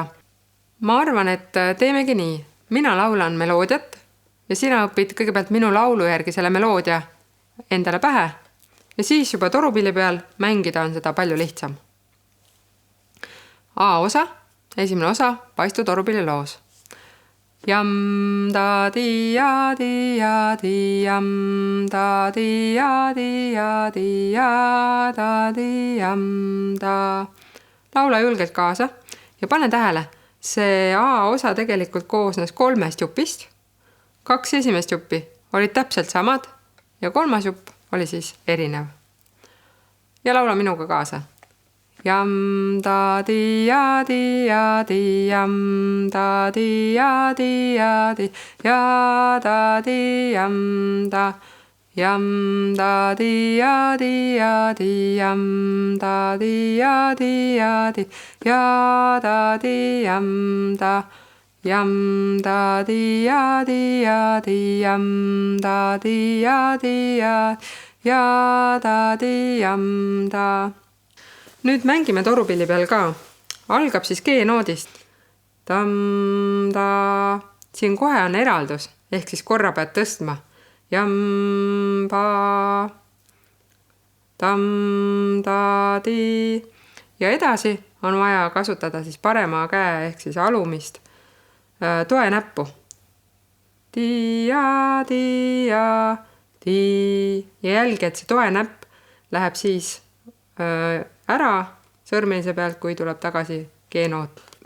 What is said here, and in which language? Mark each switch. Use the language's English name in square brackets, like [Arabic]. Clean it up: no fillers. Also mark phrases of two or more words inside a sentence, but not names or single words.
[Estonian] Ma arvan, et teemegi nii. Mina laulan meloodiat ja sina õpid kõigepealt minu laulu järgi selle meloodia endale pähe ja siis juba torupilli peal mängida on seda palju lihtsam. A osa, esimene osa Paistu torupilli loos. Jam da di ja di ja di jam da di ja di ja di ja da di jam da. Laula julgelt kaasa ja pane tähele, see A osa tegelikult koosnes 3 jupist. 2 esimest juppi olid täpselt samad ja 3 jupp oli siis erinev. Ja laula minuga kaasa. Jam da di ja di ja di jam da di ja di ja di ja da di jam da jam da di ja di ja di jam da di ja di ja di ja da di jam da jam da di ja di ja di jam da di ja di ja da di jam da. Nüüd mängime torupilli peal ka. Algab siis G-noodist. Tam-da. Siin kohe on eraldus, ehk siis korra pead tõstma. Jam-ba. Tam-da-di. Ja edasi on vaja kasutada siis parema käe ehk siis alumist toenäppu. Di-ja, di-ja, di. Ja jälgi, et see toenäpp läheb siis ära sõrmelise pealt, kui tuleb tagasi G-noot.